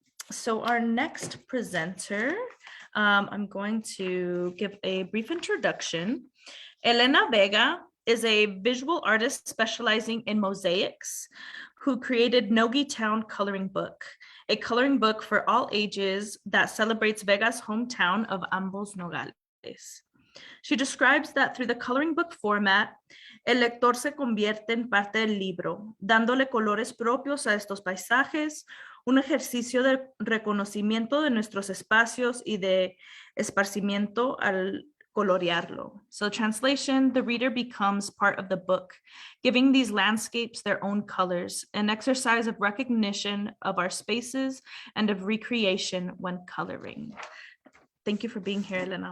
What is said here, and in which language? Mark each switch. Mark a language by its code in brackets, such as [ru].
[en] So our next presenter, I'm going to give a brief introduction. Elena Vega is a visual artist specializing in mosaics who created Nogi Town Coloring Book, a coloring book for all ages that celebrates Vega's hometown of Ambos Nogales. She describes that through the coloring book format, [es] el lector se convierte en parte del libro, dándole colores propios a estos paisajes, un ejercicio de reconocimiento de nuestros espacios y de esparcimiento al colorearlo. [en] So translation, the reader becomes part of the book, giving these landscapes their own colors, an exercise of recognition of our spaces and of recreation when coloring. Thank you for being here, Elena.